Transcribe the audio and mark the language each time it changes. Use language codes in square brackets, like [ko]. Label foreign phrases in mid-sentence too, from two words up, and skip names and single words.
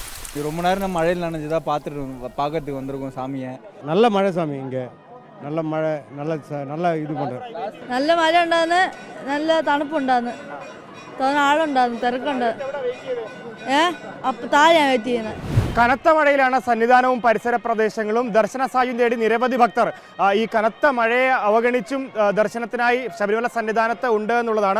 [ta] ரொம்ப நேரம் மழையில் நனைஞ்சு தான் பார்க்கறதுக்கு வந்திருக்கோம் சாமியை. நல்ல மழை சாமி, இங்கே நல்ல மழை, நல்ல இது பண்ணுறேன். [ml] നല്ല മഴ ഉണ്ടാകുന്നു, നല്ല തണുപ്പുണ്ടാകുന്നു, ആളുണ്ടാകുന്നു, തിരക്കുണ്ട്. അപ്പം താഴെയാണ് വെയിറ്റ് ചെയ്യുന്നത്. കനത്ത മഴയിലാണ് സന്നിധാനവും പരിസര പ്രദേശങ്ങളും. ദർശന സാധ്യത തേടി നിരവധി ഭക്തർ ഈ കനത്ത മഴയെ അവഗണിച്ചും ദർശനത്തിനായി ശബരിമല സന്നിധാനത്ത് ഉണ്ട് എന്നുള്ളതാണ്.